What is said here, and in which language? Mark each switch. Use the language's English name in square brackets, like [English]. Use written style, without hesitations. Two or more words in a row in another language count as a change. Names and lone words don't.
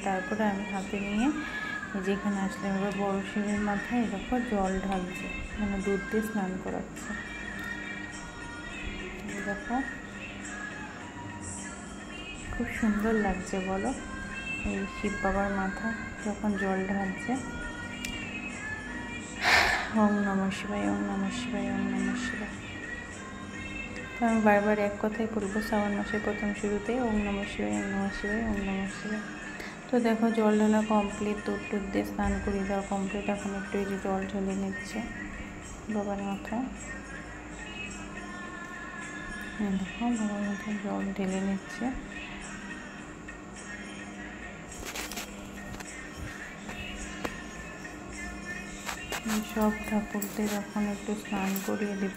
[Bangla] তারপরে আমি হাতে নিয়ে যেখানে আসলাম এবার বড় শিবের মাথায় দেখো জল ঢালছে, মানে দুধ দিয়ে স্নান করাচ্ছে। দেখো খুব সুন্দর লাগছে বলো, এই শিব বাবার মাথা যখন জল ঢালছে। [Sanskrit] ওম নমঃ শিবায়, ওম নমঃ শিবায়, ওম নমঃ শিবায়। [Bangla] তো আমি বারবার এক কথাই বলবো শ্রাবণ মাসের প্রথম শুরুতে, [Sanskrit] ওম নমঃ শিবায়, ওম নমঃ শিবায়, ওম নমঃ শিবায়। [Bangla] তো দেখো জল ঢালা কমপ্লিট, দুধ টুধ দিয়ে স্নান করিয়ে দেওয়া কমপ্লিট। এখন একটু এই যে জল ঢেলে নিচ্ছে বাবার মাথায়। দেখো বাবার মাথায় জল ঢেলে নিচ্ছে। সব ঠাকুরদের এখন একটু স্নান করিয়ে দেবে।